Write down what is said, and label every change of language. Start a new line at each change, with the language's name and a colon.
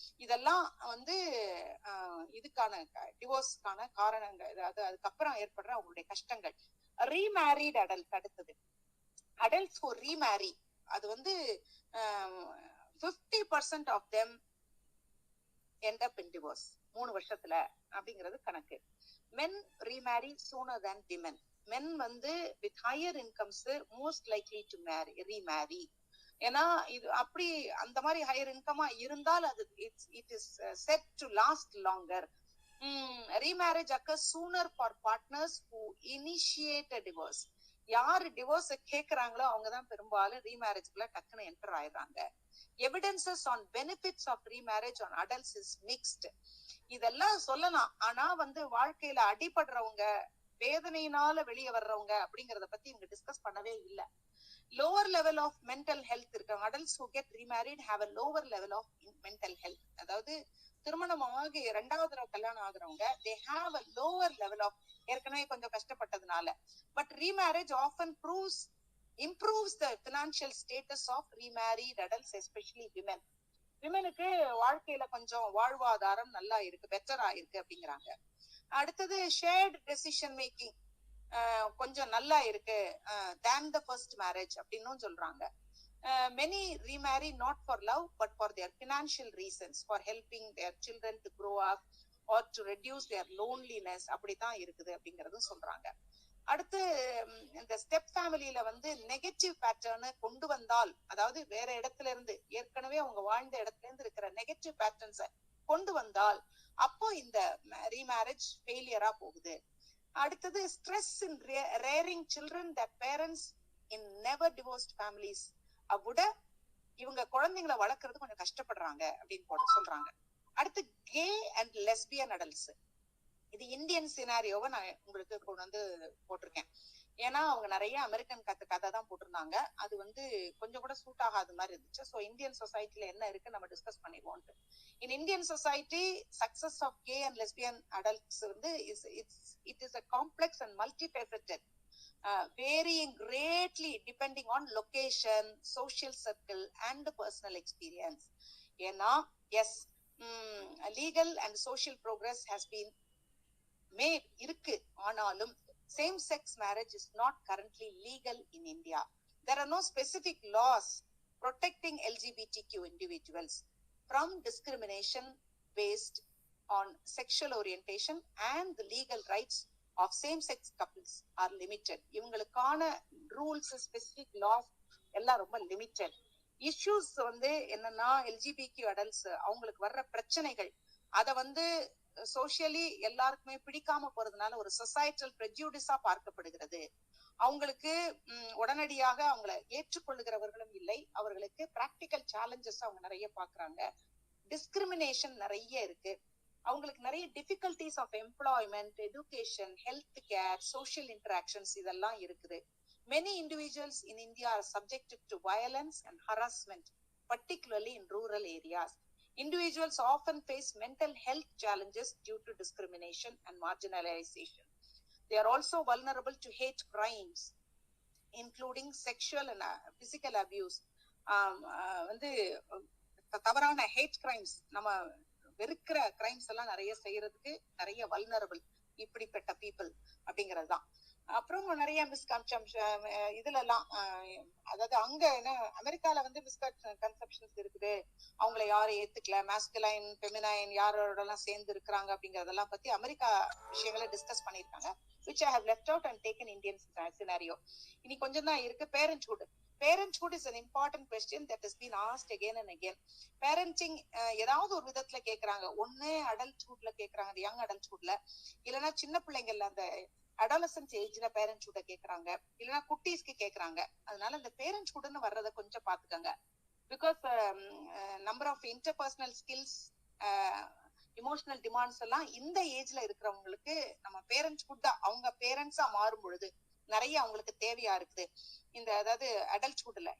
Tamil: இதெல்லாம் வந்து இதுக்கான டிவோர்ஸ்க்கான காரணங்கள், அதாவது அதுக்கப்புறம் ஏற்படுற அவங்களுடைய கஷ்டங்கள். ரீமேரிட் அடல்ட், அடுத்தது
English: adults who remarry,
Tamil: அது வந்து
English: 50% of them end up in divorce
Tamil: 3 வருஷத்துல அப்படிங்கிறது கணக்கு.
English: men remarry sooner than women. men
Tamil: வந்து
English: with higher incomes most likely to remarry.
Tamil: ஏன்னா இது அப்படி அந்த மாதிரி ஹையர் இன்கமா இருந்தால் அது
English: it is set to last longer. remarriage occurs sooner for partners who initiate a divorce.
Tamil: யாரு டிவோர்ஸ் கேக்குறாங்களோ அவங்கதான் பெரும்பாலும் ரீமேரேஜ்க்குள்ள டக்குன்னு என்டர் ஆயிடுறாங்க. Evidences on benefits of remarriage on adults is mixed. இதெல்லாம் சொல்லலாம், ஆனா வந்து வாழ்க்கையில அடிபடுறவங்க, வேதனையினால வெளியே வர்றவங்க அப்படிங்கறத பத்தி இவங்க டிஸ்கஸ் பண்ணவே இல்லை. Lower level of mental health இருக்காங்க. Adults
English: who get remarried have a lower level of mental health.
Tamil: அதாவது திருமணம் ஆகி 2வது தடவை கல்யாணம் ஆகுறவங்க
English: they have a lower level of,
Tamil: ஏற்கனவே கொஞ்சம் கஷ்டப்பட்டதுனால. But
English: remarriage often improves the financial status of remarried adults, especially women.
Tamil: விமனுக்கு வாழ்க்கையில கொஞ்சம் வாழ்வாதாரம் நல்லா இருக்கு, பெட்டரா இருக்கு அப்படிங்கிறாங்க. அடுத்தது ஷேர்ட் டெசிஷன் மேக்கிங் கொஞ்சம் நல்லா இருக்கு
English: than the first marriage
Tamil: அப்படின்னும் சொல்றாங்க.
English: many remarry not for love but for their financial reasons, for helping their children to grow up or to reduce their loneliness.
Tamil: அப்படித்தான் இருக்குது அப்படிங்கறதும் சொல்றாங்க. அடுத்து இந்த ஸ்டெப் ஃபேமிலியில வந்து நெகட்டிவ் பேட்டர்னு கொண்டு வந்தால், அதாவது வேற இடத்துல இருந்து ஏற்கனவே அவங்க வாழ்ந்த இடத்துல இருந்து இருக்கிற நெகட்டிவ் பேட்டர்ன்ஸ கொண்டு வந்தால் அப்போ இந்த ரீமேரேஜ் ஃபெயிலியரா போகுது. அடுத்தது stress in rearing children that parents in never divorced families. அவ்விட இவங்க குழந்தைங்களை வளர்க்கறது கொஞ்சம் கஷ்டப்படுறாங்க அப்படின்னு சொல்றாங்க. அடுத்து கே அண்ட் லெஸ்பியன் அடல்ட்ஸ். இது இந்தியன் சினாரியோவை நான் உங்களுக்கு கொண்டு வந்து போட்டிருக்கேன். ஏன்னா அவங்க நிறைய அமெரிக்கன் கதை தான் போட்டிருந்தாங்க. அது வந்து கொஞ்சம் கூட சூட் ஆகாத மாதிரி இருந்துச்சு. ஸோ இந்தியன் சொசைட்டில என்ன இருக்கு நம்ம டிஸ்கஸ் பண்ணிடுவோம். In Indian society success of K and lesbian adults வந்து
English: it is a complex and multifaceted, varying greatly depending on location, social circle and personal experience.
Tamil: ஏன்னா
English: yes, legal and social progress has been made
Tamil: இருக்கு, ஆனாலும்
English: same sex marriage is not currently legal in India. There are no specific laws protecting LGBTQ individuals from discrimination based on sexual orientation, and the legal rights of same sex couples are limited.
Tamil: இவங்களுக்கான rules, specific loss எல்லாம் ரொம்ப limited. Issues வந்து என்னன்னா
English: LGBTQ adults
Tamil: அவங்களுக்கு வர்ற பிரச்சனைகள் அத வந்து சோசியலி எல்லாருக்குமே பிடிக்காம போறதுனால ஒரு சொசைட்டல் ப்ரெஜுடிஸா பார்க்கப்படுகிறது. அவங்களுக்கு உடனடியாக அவங்கள ஏற்றுக்கொள்ளுகிறவர்களும் இல்லை. அவர்களுக்கு பிராக்டிக்கல் சேலஞ்சஸ் அவங்க நிறைய பாக்குறாங்க. டிஸ்கிரிமினேஷன் நிறைய இருக்கு. அவங்களுக்கு நிறைய difficulties of employment, education, health care, social interactions இதெல்லாம் இருக்குது.
English: Many individuals in India are subjected to violence and harassment, particularly in rural areas. Individuals often face mental health challenges due to discrimination and marginalization. They are also vulnerable to hate crimes, including sexual and physical abuse.
Tamil: வந்து தவறான had crimes, நம்ம வெறுக்கிற crimes எல்லாம் நிறைய செய்யறதுக்கு நிறைய vulnerable இப்படிப்பட்ட people அப்படிங்கிறது தான். அப்புறம் நிறைய மிஸ்கன்செப்ஷன் இதுல எல்லாம், அதாவது அங்க என்ன அமெரிக்கால வந்து மிஸ்கன்செப்ஷன்ஸ் இருக்குது. அவங்கள யாரும் ஏத்துக்கல, மாஸ்குலைன் ஃபெமினைன் யாரோட எல்லாம் சேர்ந்து இருக்கிறாங்க அப்படிங்கறதெல்லாம் பத்தி அமெரிக்கா விஷயங்களை டிஸ்கஸ் பண்ணிருக்காங்க.
English: which I have left out and taken Indian scenario.
Tamil: இனி கொஞ்சம் தான் இருக்கு.
English: parenthood. Parenthood is an important question that has been asked again and again.
Tamil: Parenting ஏதாவது ஒரு விதத்துல கேக்குறாங்க. ஒண்ணு அடல்ட்ஹுட்ல கேக்குறாங்க, யங் அடல்ட்ஹுட்ல, இல்லைன்னா சின்ன பிள்ளைங்கள்ல அந்த அடாலசன்ஸ் ஏஜ்ல பேரண்ட்ஹுட்ட கேக்குறாங்க, இல்லைன்னா குட்டீஸ்க்கு கேக்குறாங்க. அதனால இந்த பேரண்ட்ஹுட்னு வர்றதை கொஞ்சம் பாத்துக்கோங்க. Because number of interpersonal skills, emotional demands எல்லாம் இந்த ஏஜ்ல இருக்கிறவங்களுக்கு நம்ம பேரண்ட்ஹுட் தான் அவங்க பேரண்ட்ஸா மாறும் பொழுது நிறைய அவங்களுக்கு தேவையா இருக்குது இந்த, அதாவது அடல்ட்ஹுட்ல.